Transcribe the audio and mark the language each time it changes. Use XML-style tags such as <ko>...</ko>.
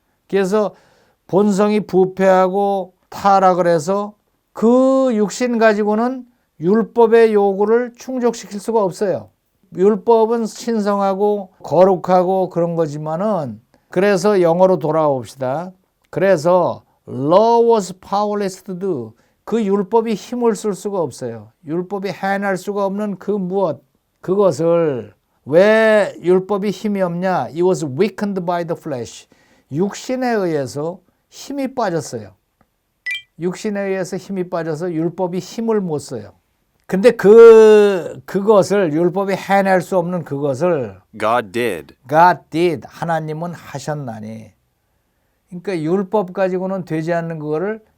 <ko>그래서 본성이 부패하고 타락을 해서 그 육신 가지고는 율법의 요구를 충족시킬 수가 없어요. 율법은 신성하고 거룩하고 그런 거지만은 그래서 영어로 돌아가 봅시다.</ko> <en>그래서 law was powerless to do.</en> <ko>그 율법이 힘을 쓸 수가 없어요. 율법이 해낼 수가 없는 그 무엇 그것을 왜 율법이 힘이 없냐?</ko> <en>It was weakened by the flesh.</en> <ko>육신에 의해서 힘이 빠졌어요. 육신에 의해서 힘이 빠져서 율법이 힘을 못 써요. 근데 그것을 율법이 해낼 수 없는 그것을</ko> <en>God did.</en> <ko>하나님은 하셨나니. 그러니까 율법 가지고는 되지 않는 그거를</ko>